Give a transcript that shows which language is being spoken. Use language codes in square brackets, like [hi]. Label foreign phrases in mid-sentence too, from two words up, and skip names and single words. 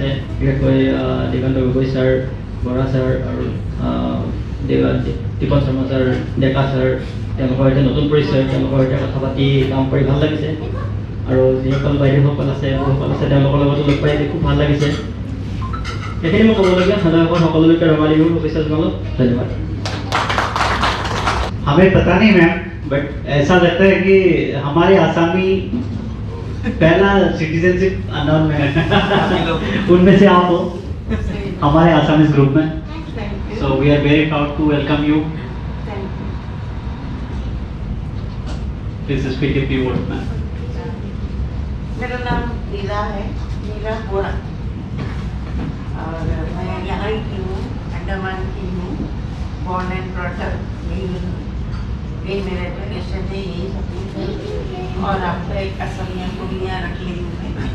[as] বিশেষকৈ দিগন্ত গগৈ ছাৰ, বৰা ছাৰ আৰু দীপন শৰ্মা ছাৰ, ডেকা ছাৰ, তেওঁলোকৰ সৈতে নতুন পৰিচয়, তেওঁলোকৰ সৈতে কথা পাতি কাম কৰি ভাল লাগিছে। আৰু যিসকল বাইদেউসকল আছে, বৌসকল আছে, তেওঁলোকৰ লগতো লগ পাই খুব ভাল লাগিছে। এইখিনি মই ক'বলগীয়া। সাধাৰণ সকলোলৈকে ৰঙালী বিহুৰ শুভেচ্ছা জনালোঁ। ধন্যবাদ। [hi] हमें पता नहीं मैम, बट ऐसा लगता है कि हमारे आसामी पहला [en] citizenship announce [hi] में उनमें से आप हो हमारे [en] Assamese group [hi] में। [en] So we are very proud to welcome you. Please speak a few words ma'am. [hi] मेरा नाम नीला है, नीला बोरा, और मैं यहाँ की हूँ, अंडमान की हूँ, [en] born and brought up [hi] यही मेरा एजुकेशन है, यही सब कुछ है। और आपको एक असमिया कुड़ियाँ रख ली हूँ मैं।